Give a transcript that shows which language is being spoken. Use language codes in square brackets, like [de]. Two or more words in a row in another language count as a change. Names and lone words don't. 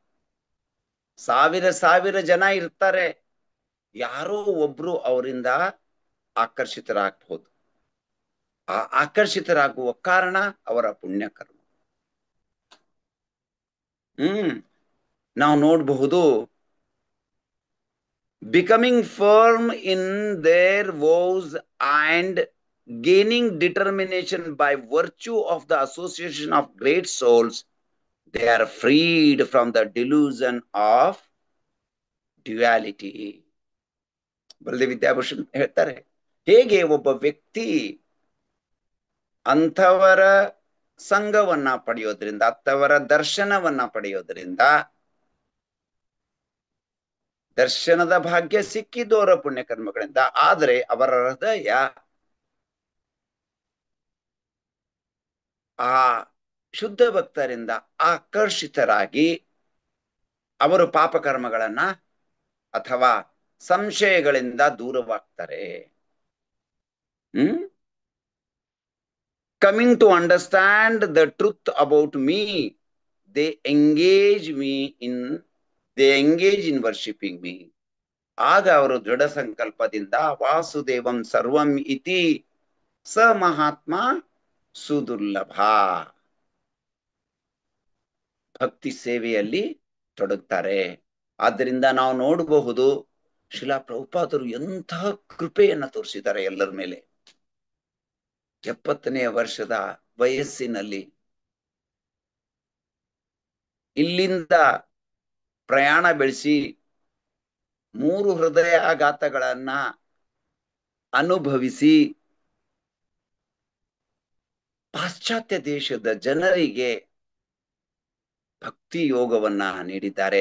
[kn] ಸಾವಿರ ಜನ ಇರ್ತಾರೆ, ಯಾರೋ ಒಬ್ರು ಅವರಿಂದ ಆಕರ್ಷಿತರಾಗಬಹುದು. ಆ ಆಕರ್ಷಿತರಾಗುವ ಕಾರಣ ಅವರ ಪುಣ್ಯಕರ್ಮ. ನಾವು ನೋಡಬಹುದು, [en] becoming firm in their vows and gaining determination by virtue of the association of great souls, they are freed from the delusion of duality. [kn] ಬಲ್ದೆ ವಿದ್ಯಾಭೂಷಣ್ ಹೇಳ್ತಾರೆ, ಹೇಗೆ ಒಬ್ಬ ವ್ಯಕ್ತಿ ಅಂಥವರ ಸಂಘವನ್ನ ಪಡೆಯೋದ್ರಿಂದ, ಅಂಥವರ ದರ್ಶನವನ್ನ ಪಡೆಯೋದ್ರಿಂದ, ದರ್ಶನದ ಭಾಗ್ಯ ಸಿಕ್ಕಿದವರ ಪುಣ್ಯಕರ್ಮಗಳಿಂದ, ಆದರೆ ಅವರ ಹೃದಯ ಆ ಶುದ್ಧ ಭಕ್ತರಿಂದ ಆಕರ್ಷಿತರಾಗಿ ಅವರು ಪಾಪಕರ್ಮಗಳನ್ನ ಅಥವಾ ಸಂಶಯಗಳಿಂದ ದೂರವಾಗ್ತಾರೆ. [en] coming to understand the truth about me, they engage in worshipping me. [kn] ಆಗ ಅವರು ದೃಢ ಸಂಕಲ್ಪದಿಂದ [sa] ವಾಸುದೇವಂ ಸರ್ವಂ ಇತಿ ಸ ಮಹಾತ್ಮ ಸುದುರ್ಲಭ [kn] ಭಕ್ತಿ ಸೇವೆಯಲ್ಲಿ ತೊಡಗ್ತಾರೆ. ಆದ್ದರಿಂದ ನಾವು ನೋಡಬಹುದು, ಶ್ರೀಲ ಪ್ರಭುಪಾದರು ಎಂತಹ ಕೃಪೆಯನ್ನ ತೋರಿಸಿದ್ದಾರೆ ಎಲ್ಲರ ಮೇಲೆ. 70ನೇ ವರ್ಷದ ವಯಸ್ಸಿನಲ್ಲಿ ಇಲ್ಲಿಂದ ಪ್ರಯಾಣ ಬೆಳೆಸಿ 3 ಹೃದಯಾಘಾತಗಳನ್ನ ಅನುಭವಿಸಿ ಪಾಶ್ಚಾತ್ಯ ದೇಶದ ಜನರಿಗೆ ಭಕ್ತಿ ಯೋಗವನ್ನ ನೀಡಿದ್ದಾರೆ.